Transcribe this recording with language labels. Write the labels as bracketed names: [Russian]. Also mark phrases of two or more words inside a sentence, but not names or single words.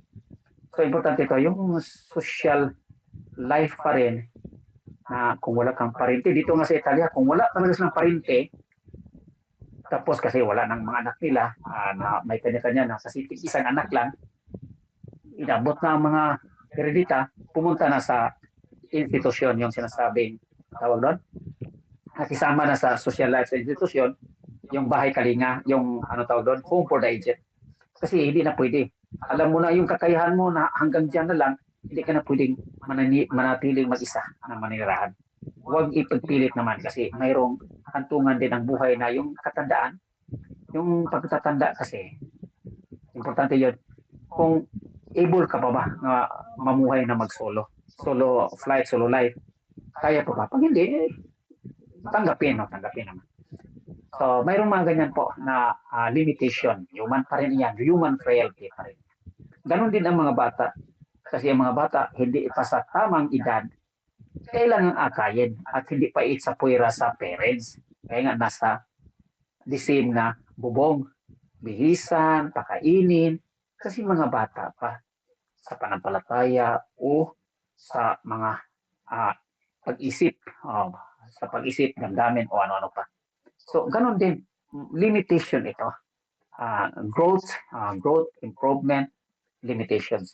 [Filipino] So, importante ito, yung [English] social life [Filipino] pa rin, na kung wala kang parente, dito nga sa Italia, kung wala talaga silang parente, tapos kasi wala ng mga anak nila, na may kanya-kanya na sa isang anak lang, inabot na ang mga kredita, pumunta na sa institusyon, yung sinasabing, tawag doon, nakisama na sa [English] social life [Filipino] sa institusyon, yung bahay kalinga, yung tawag doon, [English] home for the aged. [Filipino] Kasi hindi na pwede. Alam mo na yung kakayahan mo na hanggang dyan na lang, hindi ka na pwedeng manatiling mag-isa na maninirahan. Huwag ipagpilit naman kasi mayroong kantungan din ang buhay na yung katandaan. Yung pagtatanda kasi, importante yun, kung able ka pa ba na mamuhay na mag-solo? [English] Solo flight, solo life. [Filipino] Kaya pa ba? Pag hindi, tanggapin naman. So, mayroong mga ganyan po na limitation. Human pa rin yan. [English] Human frailty [Filipino] pa rin. Ganon din ang mga bata. Kasi ang mga bata, hindi pa sa tamang edad, kailangang akayin at hindi pa sa puwera sa parents. Kaya nga nasa [English] the same [Filipino] na bubong, bihisan, pakainin, kasi mga bata pa sa panampalataya o sa mga pag-isip, sa pag-isip, damdamin o ano-ano pa. So, ganon din, limitation ito. [English] Growth, improvement, limitations.